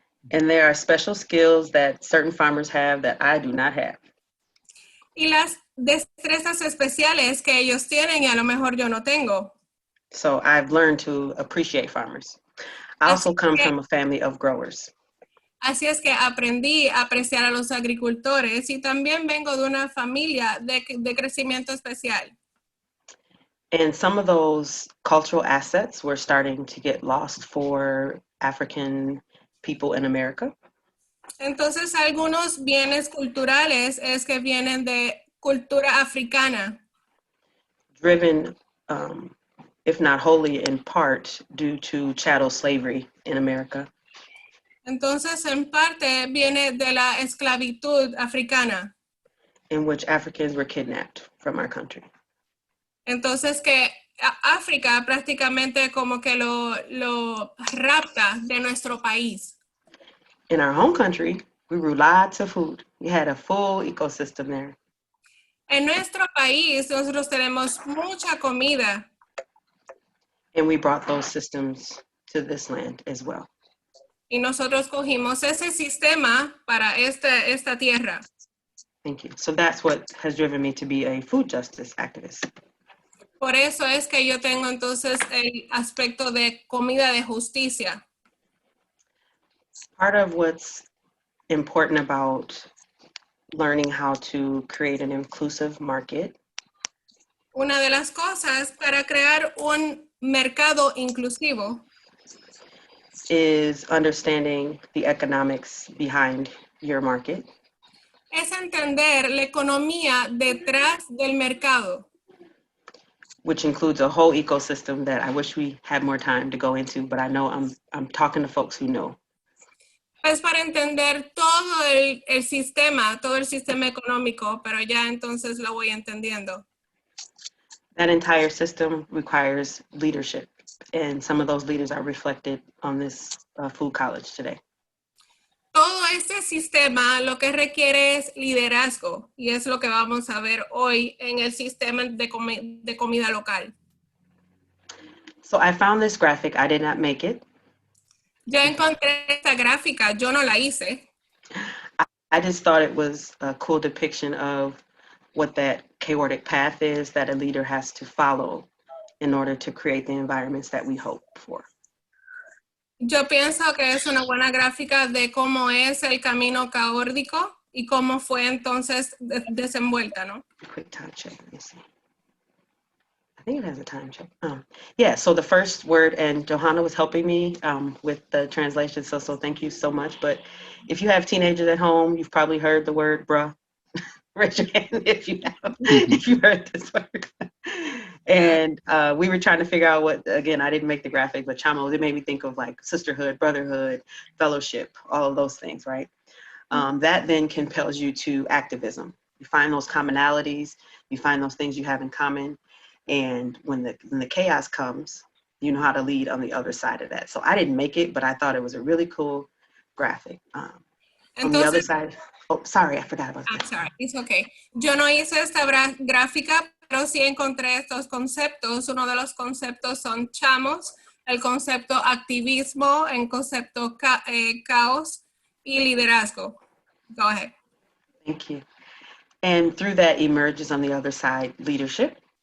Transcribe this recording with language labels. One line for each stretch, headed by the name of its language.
English: And there are special skills that certain farmers have that I do not have.
Spanish: y las destrezas especiales que ellos tienen y a lo mejor yo no tengo.
English: So I've learned to appreciate farmers. I also come from a family of growers.
Spanish: Así es que aprendí a apreciar a los agricultores y también vengo de una familia de crecimiento especial.
English: And some of those cultural assets were starting to get lost for African people in America.
Spanish: Entonces, algunos bienes culturales es que vienen de cultura africana.
English: Driven, if not wholly in part, due to chattel slavery in America.
Spanish: Entonces, en parte, viene de la esclavitud africana.
English: In which Africans were kidnapped from our country.
Spanish: Entonces, que África prácticamente como que lo rapta de nuestro país.
English: In our home country, we grew lots of food. We had a full ecosystem there.
Spanish: En nuestro país, nosotros tenemos mucha comida.
English: And we brought those systems to this land as well.
Spanish: Y nosotros cogimos ese sistema para esta tierra.
English: Thank you. So that's what has driven me to be a food justice activist.
Spanish: Por eso es que yo tengo entonces el aspecto de comida de justicia.
English: Part of what's important about learning how to create an inclusive market
Spanish: Una de las cosas para crear un mercado inclusivo
English: is understanding the economics behind your market.
Spanish: es entender la economía detrás del mercado,
English: Which includes a whole ecosystem that I wish we had more time to go into, but I know I'm talking to folks who know.
Spanish: es para entender todo el sistema, todo el sistema económico, pero ya entonces lo voy entendiendo.
English: That entire system requires leadership, and some of those leaders are reflected on this food college today.
Spanish: Todo este sistema lo que requiere es liderazgo y es lo que vamos a ver hoy en el sistema de comida local.
English: So I found this graphic. I did not make it.
Spanish: Yo encontré esta gráfica, yo no la hice.
English: I just thought it was a cool depiction of what that chaotic path is that a leader has to follow in order to create the environments that we hope for.
Spanish: Yo pienso que es una buena gráfica de cómo es el camino caótico y cómo fue entonces desenvuelta, ¿no?
English: Quick time check. Let me see. I think it has a time check. Yeah, so the first word, and Johanna was helping me with the translation, so thank you so much. But if you have teenagers at home, you've probably heard the word bruh. Raise your hand if you have, if you heard this word. And we were trying to figure out what, again, I didn't make the graphic, but Chamo, it made me think of like sisterhood, brotherhood, fellowship, all of those things, right? That then compels you to activism. You find those commonalities, you find those things you have in common, and when the chaos comes, you know how to lead on the other side of that. So I didn't make it, but I thought it was a really cool graphic. On the other side, oh, sorry, I forgot about that. I'm sorry, it's okay.
Spanish: Yo no hice esta gráfica, pero sí encontré estos conceptos. Uno de los conceptos son chamos, el concepto activismo, el concepto caos y liderazgo.
English: Go ahead. Thank you. And through that emerges on the other side leadership.